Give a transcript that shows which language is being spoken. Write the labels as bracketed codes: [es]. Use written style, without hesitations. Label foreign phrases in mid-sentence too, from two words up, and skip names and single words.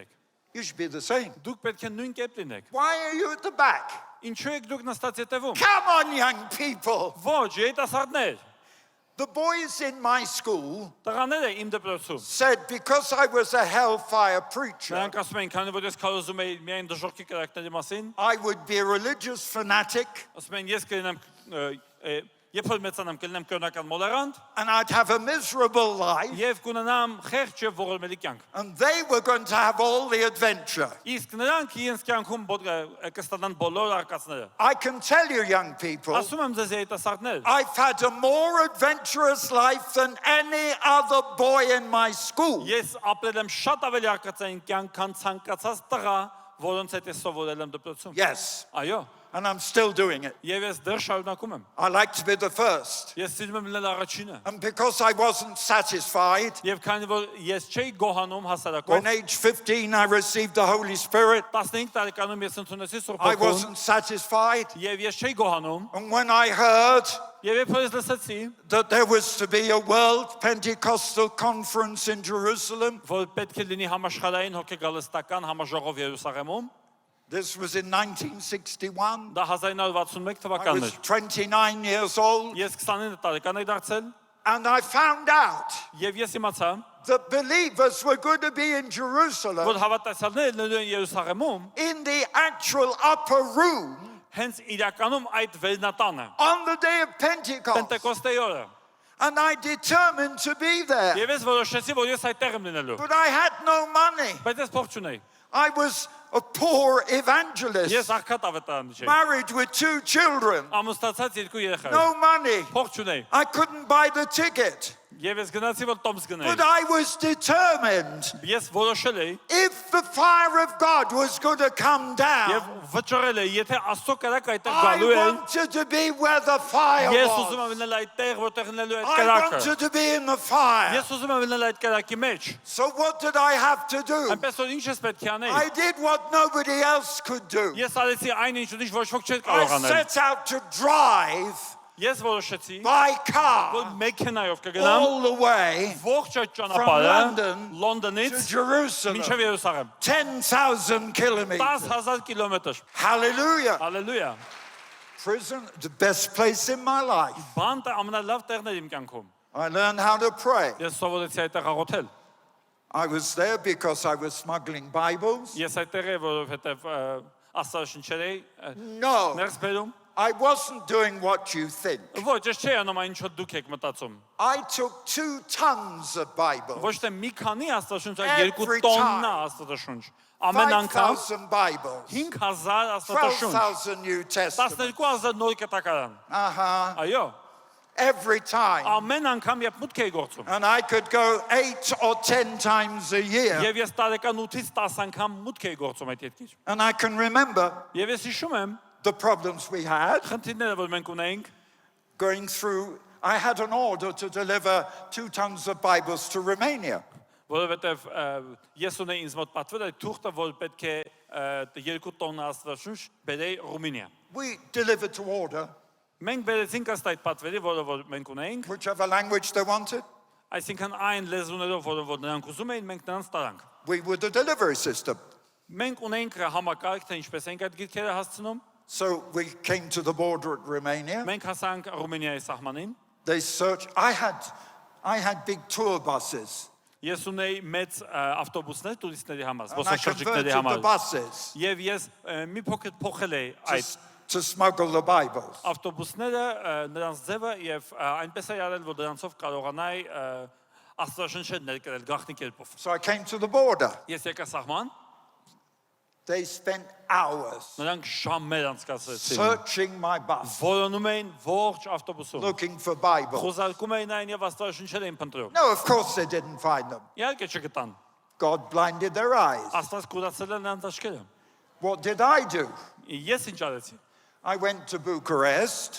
[en] You should be the same. [hy] Դուք պետք է նույն կերպ լինեք։ [en] Why are you at the back? [hy] Ինչու եք դուք նստած ետևում։ [en] Come on, young people. [hy] Ոչ, երիտասարդներ, [en] The boys in my school [hy] տղաները իմ դպրոցում։ [en] said because I was a hellfire preacher, [hy] Նրանք ասում էին, քանի որ ես քարոզում էի միայն դժոխքի կրակների մասին, [en] I would be a religious fanatic [hy] ասում են, ես կլինեմ, երբ որ մեծանամ կլինեմ կրոնական մոլերանտ, [en] and I'd have a miserable life, [hy] եւ կունենամ խեղճ եւ ողորմելի կյանք։ [en] and they were going to have all the adventure. [hy] Իսկ նրանք իրենց կյանքում կստանան բոլոր արկածները։ [en] I can tell you, young people, [hy] Ասում եմ ձեզ երիտասարդներ, [en] I've had a more adventurous life than any other boy in my school. [hy] ես ապրել եմ շատ ավելի արկածային կյանք, քան ցանկացած տղա, որոնց հետ ես սովորել եմ դպրոցում։ [en] Yes, [hy] Այո, [en] and I'm still doing it. [hy] եւ ես դեռ շարունակում եմ։ [en] I like to be the first. [hy] Ես սիրում եմ լինել առաջինը։ [en] And because I wasn't satisfied, [hy] Եվ քանի որ ես չէի գոհանում հասարակով, [en] when age 15 I received the Holy Spirit, [hy] 15 տարեկանում ես ընդունեցի Սուրբ [en] I [hy] Հոգուն, [en] wasn't satisfied. [hy] եւ ես չէի գոհանում, [en] And when I heard [hy] եւ երբ ես լսեցի, [en] that there was to be a world Pentecostal conference in Jerusalem, [hy] որ պետք է լինի համաշխարհային հոգեգալստական համաժողով Երուսաղեմում, [en] this was in 1961. [hy] դա 1961 [en] I [hy] թվականն [en] was [hy] էր։ [en] 29 years old, [hy] Ես 29 տարեկան եի դարձել, [en] and I found out [hy] եւ ես իմացա, [en] that believers were going to be in [hy] որ [en] Jerusalem [hy] հավատացյալները լինելու են Երուսաղեմում, [en] in the actual upper room [hy] հենց իրականում այդ վերնատանը, [en] on the day of Pentecost. [hy] Պենտեկոստեի օրը։ [en] And I determined to be there. [hy] Եվ ես որոշեցի, որ ես այդտեղ եմ լինելու, [en] But I had no money. [hy] բայց ես փող չունեի։ [en] I was a poor evangelist, [hy] Ես աղքատ ավետարան չէի։ [en] married with 2 children, [hy] Ամուսնացած 2 երեխա։ [en] no money. [hy] Փող չունեի։ [en] I couldn't buy the ticket. [hy] Եվ ես գնացի, որ տոմս գնեի։ [en] But I was determined. [hy] Ես որոշել էի [en] If the fire of God was going to come [hy] եւ [en] down, [hy] վճռել էի, եթե Աստծո կրակը այդտեղ [en] I [hy] գալու է, [en] wanted to be where the fire [hy] ես ուզում եմ [en] was. [hy] լինել այդտեղ, որտեղ լինելու է այդ [en] I [hy] կրակը։ [en] wanted to be in the fire. [hy] Ես ուզում եմ լինել այդ կրակի մեջ։ [en] So what did I have to do? [hy] Այնպես որ ինչ ես պետք է անել։ [en] I did what nobody else could do. [hy] Ես արեցի այն ինչ ինչ ոչ ոք չէր [en] I [hy] կարող անել։ [en] set out to drive [hy] Ես որոշեցի, [en] by [hy] որ [en] car [hy] մեքենայով կգնամ [en] all the way [hy] ողջ այդ [en] from [hy] ճանապարհը [en] London to [hy] Լոնդոնից [en] Jerusalem. [hy] մինչև Երուսաղեմ։ [en] 10,000 kilometers. [hy] 10,000 կիլոմետր։ [en] Hallelujah. [hy] Հալելույա։ [en] Prison, the best place in my life. [hy] Բանտը ամենալավ տեղն էր իմ կյանքում։ [en] I learned how to pray. [hy] Ես սովորեցի այդտեղ աղոթել։ [en] I was there because I was smuggling Bibles. [hy] Ես այդտեղ եմ, որովհետև աստվածաշնչերի [en] No, [hy] ներս բերում։ [en] I wasn't doing what you think. [hy] Ոչ, ես չի անում այն ինչ դուք եք մտածում։ [en] I took 2 tons of Bible, [hy] Ոչ թե մի քանի աստվածաշունչ, այլ [en] Every [hy] 2 տոննա [en] time. [hy] աստվածաշունչ։ Ամեն անգամ [en] 5,000 Bibles, [hy] 5000 աստվածաշունչ, [en] 12,000 New Testament. [hy] 12000 նոր կտակարան։ Այո, [en] Every time. [hy] ամեն անգամ երբ մուտք էի գործում։ [en] And I could go 8 or 10 times a year. [hy] Եվ ես տարեկան 8-ից 10 անգամ մուտք էի գործում այդ ետքից։ [en] And I can remember [hy] Եվ ես հիշում եմ [en] the problems we had [hy] խնդիրները, որ մենք ունեինք, [en] going through. I had an order to deliver 2 tons of Bibles to Romania. [hy] որովհետև ես ունեի ինձ մոտ պատվեր այդ թուղթը, որ պետք է 2 տոննա աստվածաշունչ բերեի Ռումինիա։ [en] We delivered to order, [hy] Մենք բերեցինք ըստ այդ պատվերի, որ մենք ունեինք, [en] whichever language they wanted. [hy] այսինքն այն լեզուներով, որ նրանք ուզում էին, մենք նրանց տարանք։ [en] We were the delivery system. [hy] Մենք ունեինք համակարգ, թե ինչպես ենք այդ գիրքերը հասցնում։ [en] So we came to the border at Romania. [hy] Մենք հասանք Ռումինիայի սահմանին։ [en] They searched. I had big tour buses. [hy] Ես ունեի մեծ ավտոբուսներ տուրիստների համար, [en] And I [hy] զբոսաշրջիկների [en] converted the [hy] համար։ [en] buses [hy] Եվ ես մի փոքր փոխել էի այդ [en] to smuggle the Bibles. [hy] ավտոբուսները, նրանց ձևը եւ այնպես էի արել, որ դրանցով կարողանայի աստվածաշունչը ներկրել գաղտնի կերպով։ [en] So I came to the border. [hy] Ես եկա սահման, [en] They spent hours [hy] նրանք ժամեր անցկացրեցին։ [en] searching my bus, [hy] Որոնում էին ողջ ավտոբուսում։ [en] looking for Bibles. [hy] Խոզարկում էին այն եւ աստվածաշունչեր էին փնտրում։ [en] No, of course they didn't find them. [hy] Իհարկե չգտան։ [en] God blinded their eyes. [hy] Աստված կուրացել է նրանց աչքերը։ [en] What did I do? [hy] Ես ինչ արեցի։ [en] I went to Bucharest.